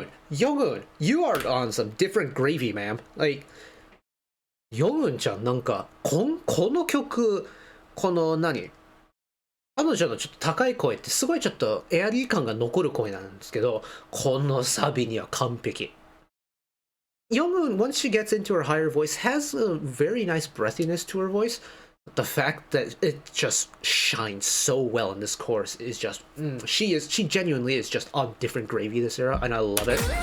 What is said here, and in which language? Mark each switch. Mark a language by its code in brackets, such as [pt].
[en] Yogun, you are on some different gravy, ma'am. [ja] Like, Yogun ちゃん、なんか、この曲、この何彼女のちょっと高い声ってすごいちょっとエアリー感が残る声なんですけど、このサビには完璧。 [en] Young, once she gets into her higher voice, has a very nice breathiness to her voice. But the fact that it just shines so well in this chorus is just, she genuinely is just on different gravy this era, and I love it.